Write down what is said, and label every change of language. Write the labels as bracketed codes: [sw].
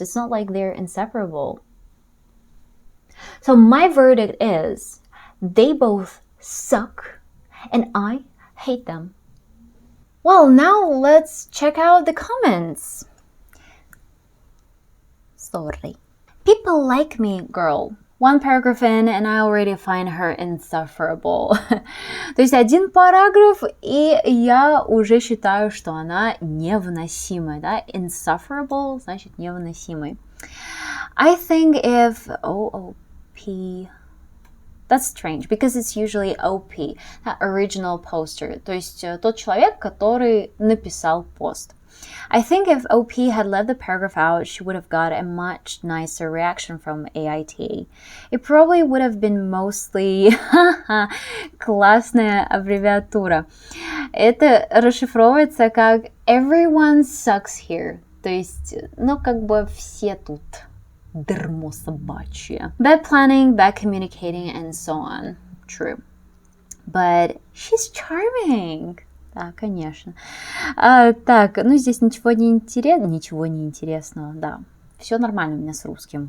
[en] It's not like they're inseparable. So my verdict is they both suck and I hate them. Well, now let's check out the comments. Sorry. People like me, girl. One paragraph in, and I already find her insufferable. [ru] То есть один параграф, и я уже считаю, что она невыносимая, Insufferable значит невыносимый. [en] I think if OOP, that's strange, because it's usually OP, original poster, [ru] то есть тот человек, который написал пост. [en] I think if OP had left the paragraph out, she would have got a much nicer reaction from AIT. It probably would have been mostly [ru] классная аббревиатура. Это расшифровывается как [en] everyone sucks here. [ru] То есть, ну, как бы все тут дерьмо собачье. [en] Bad planning, bad communicating, and so on. True. But she's charming. [ru] Да, конечно. Так, ну здесь ничего не интересного, да. Все нормально у меня с русским.